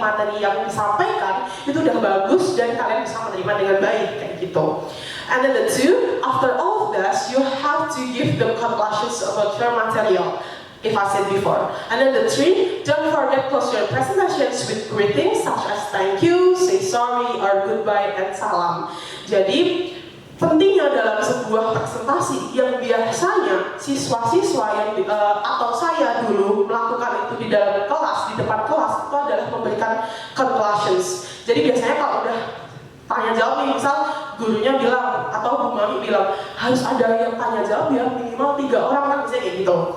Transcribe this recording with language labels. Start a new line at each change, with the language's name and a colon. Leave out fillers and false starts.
Indonesian: materi yang disampaikan itu udah bagus dan kalian bisa menerima dengan baik kayak gitu.
English: And then the two, after all of this, you have to give them conclusions about your material, if I said before. And then the three, don't forget close your presentations with greetings such as thank you, say sorry, or goodbye, and salam.
Indonesian: Jadi pentingnya dalam sebuah presentasi yang biasanya siswa-siswa yang atau saya dulu melakukan itu di dalam kelas, di depan kelas, itu adalah memberikan conclusions. Jadi biasanya kalau udah tanya jawab nih, misal gurunya bilang atau Bu Mami bilang harus ada yang tanya jawab ya minimal 3 orang kan bisa kayak gitu.